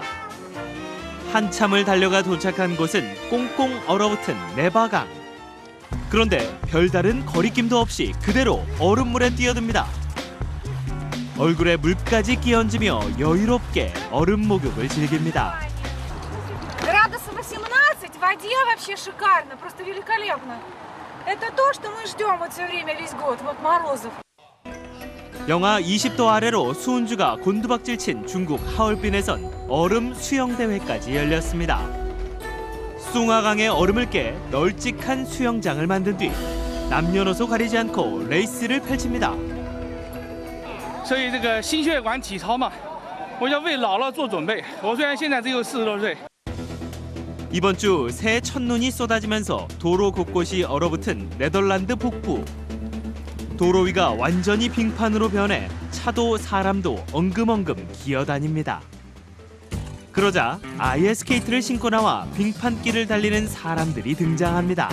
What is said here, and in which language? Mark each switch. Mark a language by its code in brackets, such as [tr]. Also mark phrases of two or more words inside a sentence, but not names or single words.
[ko] 한참을 달려가 도착한 곳은 꽁꽁 얼어붙은 네바강. 그런데 별다른 거리낌도 없이 그대로 얼음물에 뛰어듭니다. 얼굴에 물까지 끼얹으며 여유롭게 얼음 목욕을 즐깁니다. [ru] Градусов 18, в воде вообще шикарно, просто великолепно. Это то, что мы ждем вот все время, весь год, вот морозов. [ko] 영하 20도 아래로 수은주가 곤두박질 친 중국 하얼빈에선 얼음 수영대회까지 열렸습니다. 숭화강의 얼음을 깨 널찍한 수영장을 만든 뒤 남녀노소 가리지 않고 레이스를 펼칩니다. [zh] 所以这个心血管体操嘛，我要为老了做准备。我虽然现在只有40多岁。 [ko] 이번 주 새해 첫눈이 쏟아지면서 도로 곳곳이 얼어붙은 네덜란드 북부. 도로 위가 완전히 빙판으로 변해 차도 사람도 엉금엉금 기어다닙니다. 그러자 아예 스케이트를 신고 나와 빙판길을 달리는 사람들이 등장합니다.